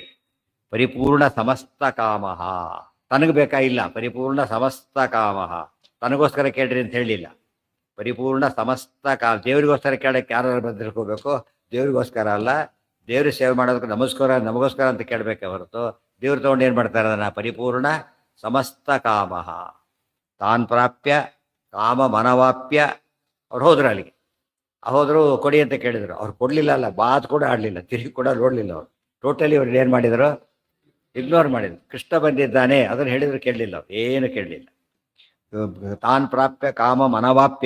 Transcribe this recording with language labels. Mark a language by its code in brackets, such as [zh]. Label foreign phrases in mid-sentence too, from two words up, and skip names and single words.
[sa] ಪರಿಪೂರ್ಣ ಸಮಸ್ತ ಕಾಮಃ, [kn] ತನಗೆ ಬೇಕಾಗಿಲ್ಲ, [sa] ಪರಿಪೂರ್ಣ ಸಮಸ್ತ ಕಾಮಃ, [kn] ತನಗೋಸ್ಕರ ಕೇಳ್ರಿ ಅಂತ ಹೇಳಿಲ್ಲ. [sa] ಪರಿಪೂರ್ಣ ಸಮಸ್ತ ದೇವರಿಗೋಸ್ಕರ ಕೇಳಕ್ಕೆ ಯಾರು ತಿಳ್ಕೋಬೇಕು, ದೇವರಿಗೋಸ್ಕರ ಅಲ್ಲ, ದೇವ್ರ ಸೇವೆ ಮಾಡೋದಕ್ಕೆ ನಮಗೋಸ್ಕರ ಅಂತ ಕೇಳಬೇಕೆ ಹೊರತು, ದೇವ್ರು ತೊಗೊಂಡು ಏನು ಮಾಡ್ತಾರೆ ಅದನ್ನು, ಪರಿಪೂರ್ಣ ಸಮಸ್ತ ಕಾಮಃ ತಾನ್ ಪ್ರಾಪ್ಯ ಕಾಮ ಮನವಾಪ್ಯ. [kn] ಅವ್ರು ಹೋದ್ರು ಅಲ್ಲಿಗೆ, ಹೋದ್ರು ಕೊಡಿ ಅಂತ ಕೇಳಿದ್ರು, ಅವ್ರು ಕೊಡಲಿಲ್ಲ. ಅಲ್ಲ, ಮಾತು ಕೂಡ ಆಡಲಿಲ್ಲ, ತಿರುಗಿ ಕೂಡ ನೋಡಲಿಲ್ಲ. ಅವರು ಟೋಟಲಿ ಅವ್ರು ಏನು ಮಾಡಿದರು, ಇಗ್ನೋರ್ ಮಾಡಿದ್ರು. ಕೃಷ್ಣ ಬಂದಿದ್ದಾನೆ ಅದನ್ನು ಹೇಳಿದ್ರು ಕೇಳಲಿಲ್ಲ, ಅವ್ರು ಏನು ಕೇಳಲಿಲ್ಲ. [sa] ತಾನ್ ಪ್ರಾಪ್ಯ ಕಾಮ ಮನವಾಪ್ಯ.